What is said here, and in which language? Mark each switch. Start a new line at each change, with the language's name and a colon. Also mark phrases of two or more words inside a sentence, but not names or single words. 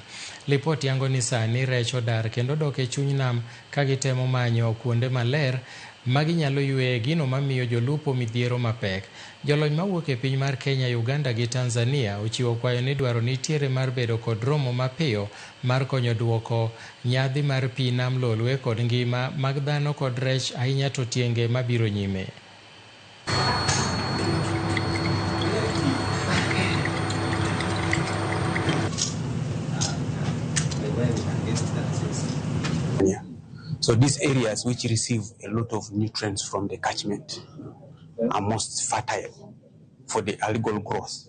Luo (Kenya and Tanzania): Lipot yango ni sani rech odar kendo dok e chuny nam ka gitemo manyo kuonde maler maginyalo ywe gino mamiyo jolupo midhiero mapek. Jolony mawuok e piny mar Kenya, Uganda gi Tanzania ochiwo kwayo ni dwaro nitiere mar bedo kod romo mapiyo mar konyo duoko nyadhi mar pi nam Lolwe kod ngima mag dhano kod rech ahinya to tienge mabiro nyime.
English: So these areas which receive a lot of nutrients from the catchment are most fertile for the algal growth.